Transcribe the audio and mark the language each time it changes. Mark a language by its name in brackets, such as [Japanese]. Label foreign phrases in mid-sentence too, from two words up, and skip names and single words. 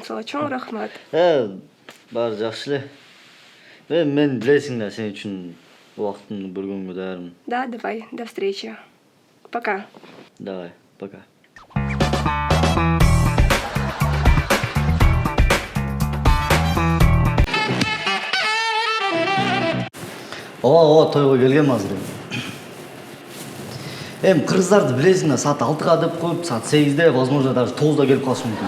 [Kyrgyz] Сага чоң рахмат. Баары жакшы эле. Мен билесиң да сен үчүн убактымды бөлгөнгө даярмын. [Russian] Да, давай, до встречи. Пока. Давай, пока. [Kyrgyz] Ооба, тойго келгем азыр. Кыргыздарды билесиң да, саат 6-га деп коюп, саат 8-де, [Russian] возможно, даже [Kyrgyz] 9-да келип калышы мүмкүн.